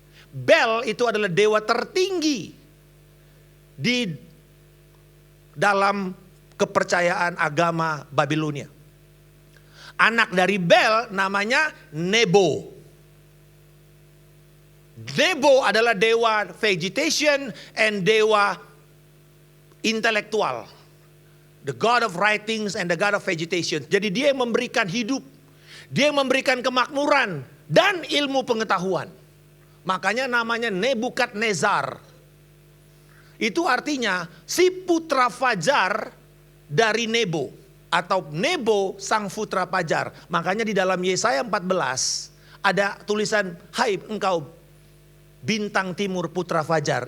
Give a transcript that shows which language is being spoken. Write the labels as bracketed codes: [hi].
[id] Bel itu adalah dewa tertinggi di dalam kepercayaan agama Babilonia. Anak dari Bel namanya Nebo. Nebo adalah dewa [en] vegetation and [id] dewa intelektual. [en] The God of writings and the God of vegetation. [id] Jadi dia yang memberikan hidup. Dia yang memberikan kemakmuran dan ilmu pengetahuan. Makanya namanya Nebukadnezar. Itu artinya si putra fajar dari Nebo. Atau Nebo sang putra fajar. Makanya di dalam Yesaya 14 ada tulisan, hai engkau bintang timur putra fajar.